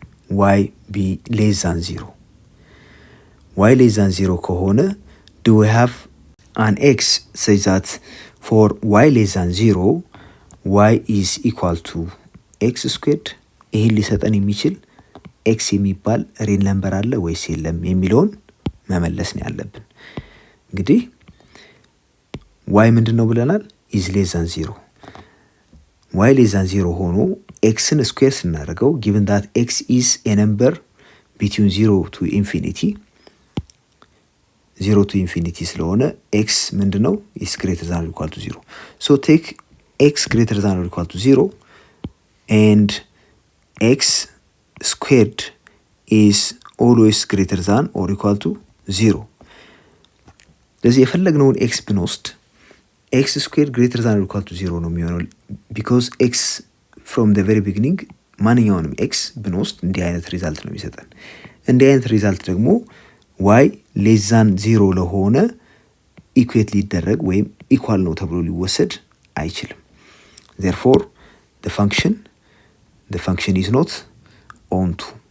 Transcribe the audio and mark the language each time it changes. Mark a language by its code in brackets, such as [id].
[en] y be less than 0 y less than 0 [am] ከሆነ [en] do we have an x such that for y less than 0 y is equal to x squared? [am] ይሄን ሊሰጠን የሚችል x የሚባል ሪል ነምበር አለ ወይስ የለም የሚለውን መመለስ ነው ያለብን። እንግዲህ y ምንድነው ብለናል? [en] is less than 0 y less than 0 [am] ሆኖ xን ስኩዌር ስናደርገው [en] given that x is a number between 0 to infinity 0 to infinity [am] ስለሆነ x ምንድነው? [en] is greater than or equal to 0. so take x greater than or equal to 0 and x squared is always greater than or equal to 0. [am] ስለዚህ የፈለግነውን x ብንወስድ [en] x squared greater than or equal to 0 [am] ነው የሚሆነው [en] because x from the very beginning [am] ማንኛውንም x ብንወስድ እንዲህ አይነት ሪዛልት ነው የሚሰጠን። እንዲህ አይነት ሪዛልት ደግሞ [en] y less than 0 [am] ለሆነ ኢኩዌት ሊደረግ ወይም ኢኳል ነው ተብሎ ሊወሰድ አይችልም። [en] therefore the function is not onto.